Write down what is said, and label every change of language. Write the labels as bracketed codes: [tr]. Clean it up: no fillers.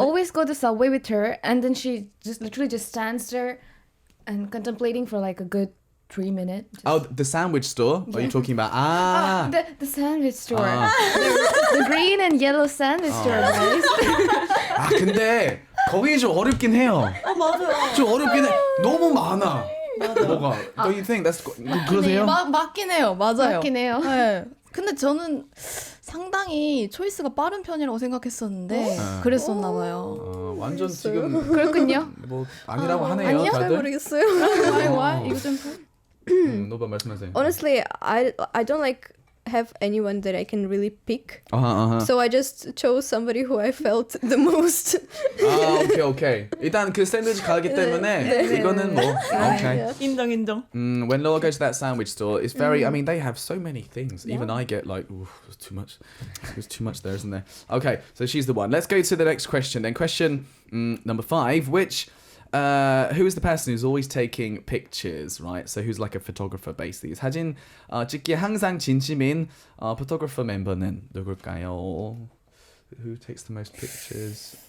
[en] always go to Subway with her, and then she just literally just stands there and contemplating for like a good 3 minutes. Oh, the sandwich store? Are you talking about? The sandwich store. The green and yellow sandwich store, guys. [ko] 근데 거기 좀 어렵긴 해요. 맞아요. 좀 어렵긴 해. 너무 많아. 뭐가? [en] Don't you think that's [ko] 그러세요? 맞긴 해요. 맞아요. 맞긴 해요. 네. 근데 저는 상당히 초이스가 빠른 편이라고 생각했었는데 그랬었나 봐요. 완전 지금 그렇군요. 뭐 아니라고 하네요. 아니야? 잘 다들. 모르겠어요. 와 이거 좀 너가 말씀하세요. [en] Honestly, I don't like have anyone that I can really pick. So I just chose somebody who I felt the most. [ko] 오케이. 일단 그 샌드위치 가기 때문에 이거는 뭐 okay. 인정. [en] When Laura goes to that sandwich store, it's very. I mean, they have so many things. Even I get like, there's too much. There's too much there, isn't there? Okay, so she's the one. Let's go to the next question. Then question number 5, which. Who is the person who's always taking pictures, right? So who's like a photographer, basically. [ko] 사진 찍기에 항상 진심인 photographer 멤버는 누굴까요? [en] Who takes the most pictures?